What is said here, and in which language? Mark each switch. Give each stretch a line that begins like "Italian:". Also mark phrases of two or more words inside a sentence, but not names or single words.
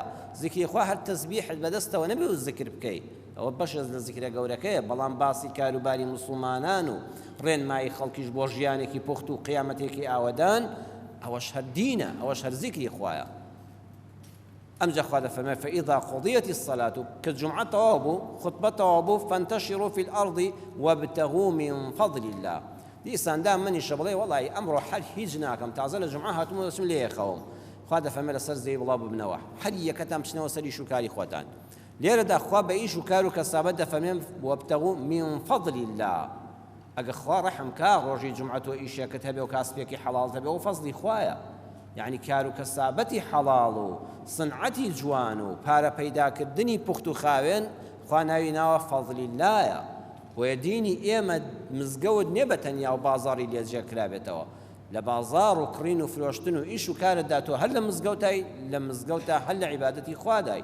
Central Kurdish: ذیکری خوا هەر تەسبیحت بەدەستەوە نەبێ و ذیکر بکەی، ئەوە بەشە لە ذیکرە گەورەکەیە. بەڵام باسی کاروباری موسڵمانان و ڕێنمایی خەڵکیش بۆ ژیانێکی پوخت و قیامەتێکی ئاوەدان، ئەوەش هەر دینە، ئەوەش هەر زیکری خوایە. ئەمجا خوا دەفەرمێ
Arabic: فإذا قضيت الصلاة
Central Kurdish: کە جومعە تەواو بوو، خوتبە تەواو بوو،
Arabic: فانتشروا في الأرض وابتغوا من فضل الله.
Central Kurdish: دیسان دا منیشە بڵێ وەڵی ئەمڕۆ هەر هیچ ناکەم، تازە لە جومعە هاتوومە دەچم لێ خەوم. خوا دەفەرمێ لەسەر زەوی بڵاو ببنەوە، هەر یەکەتان بچنەوە سەر ئیش و کاری خۆتان. لێرەدا خوا بە ئیش و کار و کەسابەت دەفەرمێ
Arabic: وابتغوا من فضل الله.
Central Kurdish: ئەگە خوا ڕەحم کا ڕۆژی جومعە تۆ ئیشێکت هەبێ و کاسبێکی حەڵاڵ هەبێ و فەزلی خوایە. یعنی کار و کەسابەتی حەڵاڵ و سنعەتی جوان و پارە پەیداکردنی پوخت و خاوێن خوا ناوی ناوە فەزلی اللایە. بۆیە دینی ئێمە مزگەوت نییە بە تەنیا و بازاڕی لێجێکرابێتەوە، لە بازار و کڕین و فرۆشتن و ئیش و کارتدا تۆ هەر لە مزگەوتای لە مزگەوتە هەر لە عیبادەتی خوادای.